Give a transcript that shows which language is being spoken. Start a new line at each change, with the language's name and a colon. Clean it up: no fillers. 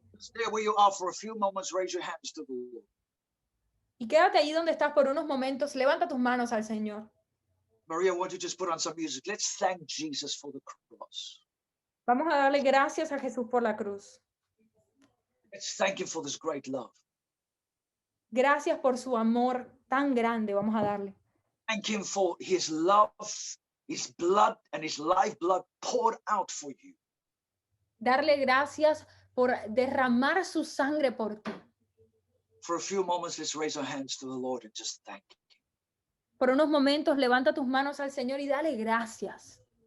English: Stay where you are for a few moments. Raise your hands to the Lord.
Spanish: Y quédate allí donde estás por unos momentos. Levanta tus manos al Señor.
English: Maria, why don't you just put on some music? Let's thank Jesus for the cross.
Spanish: Vamos a darle gracias a Jesús por la cruz.
English: Let's thank him for this great love.
Spanish: Gracias por su amor tan grande. Vamos a darle.
English: Thank him for his love, his blood, and his lifeblood poured out for you.
Spanish: Darle gracias por derramar su sangre por ti.
English: For a few moments, let's raise our hands to the Lord and just thank him.
Spanish: Por unos momentos levanta tus manos al Señor y dale gracias.